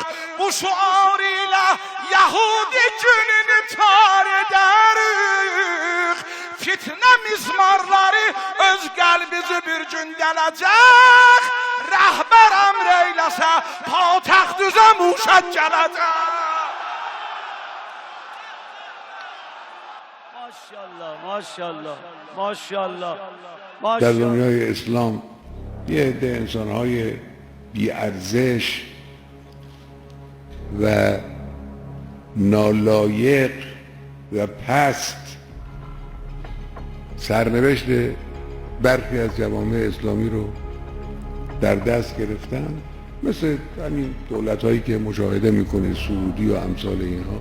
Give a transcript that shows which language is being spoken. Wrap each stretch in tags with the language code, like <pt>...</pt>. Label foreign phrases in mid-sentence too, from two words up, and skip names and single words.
<az>Bu şuar ilə Yahudi gününü tar edərik. Fitnə mizmarları öz qəlbizi bir gün dələcək. Rəhbər əmr eyləsə patəxt üzə muşək gələcək.</az> <fa>ماشاءالله ماشاءالله. در دنیای اسلام یه عده انسان‌های بی‌ارزش و نالایق و پست سرنوشت برخی از جوامع اسلامی رو در دست گرفتن، مثل همین دولت‌هایی که مشاهده می‌کنه، سعودی و امثال اینها.</fa>